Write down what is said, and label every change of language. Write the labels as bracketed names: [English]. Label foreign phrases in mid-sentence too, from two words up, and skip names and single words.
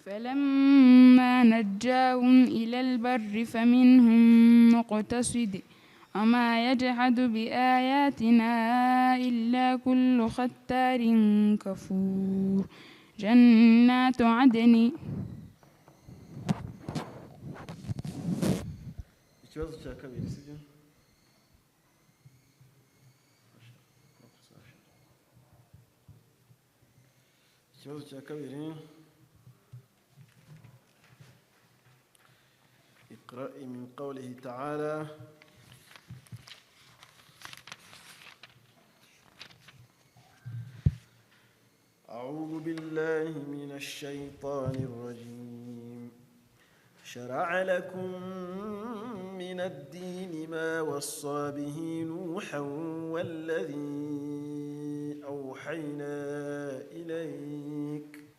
[Arabic] فلما نجاهم إلى البر فمنهم مقتصد وما يجحد بآياتنا إلا كل ختار كفور جنات عدن [Kinyarwanda] ikibazo cya kabiri sibyo ikibazo cya kabiri [Arabic] اقرأ من قوله تعالى أعوذ بالله من الشيطان الرجيم شرع لكم من الدين ما وصى به نوحا والذي أوحينا إليك